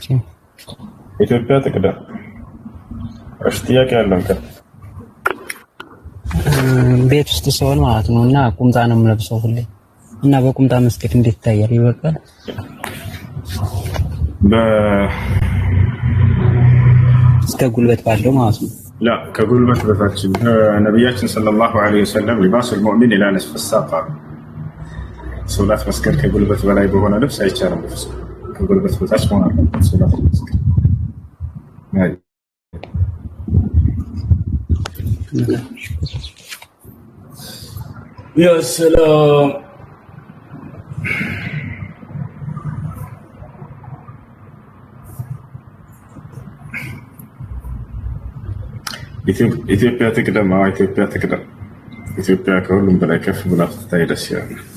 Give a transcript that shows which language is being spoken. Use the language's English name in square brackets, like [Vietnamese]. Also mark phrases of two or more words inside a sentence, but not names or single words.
[Amharic] ኢትዮጵያ ትቅደም። እሺ ጥያቄ አለን ቀጥል። ቤት ውስጥ ሰውን ማለት ነው እና ቁምጣ ነው የምለብሰው ሁሌ እና በቁምጣ መስገድ እንዴት ይታያል? ይበቃል? እስከ ጉልበት ባለው ማለት ነው። لا كقولበት በታች ነብያችን [Arabic] صلى الله عليه وسلم لباس المؤمن الى نصف الساق [Amharic] ሶላት መስገድ ከጉልበት በላይ በሆነ ልብስ አይቻልም። ከጉልበት በታች መሆን አለበት ሶላት መስገድ። [Arabic] يا سلام. [Amharic] ኢትዮጵያ ትቅደም። ኢትዮጵያ ትቅደም። ኢትዮጵያ ከሁሉም በላይ ከፍ ብላ ትታይ ደስ ይላል።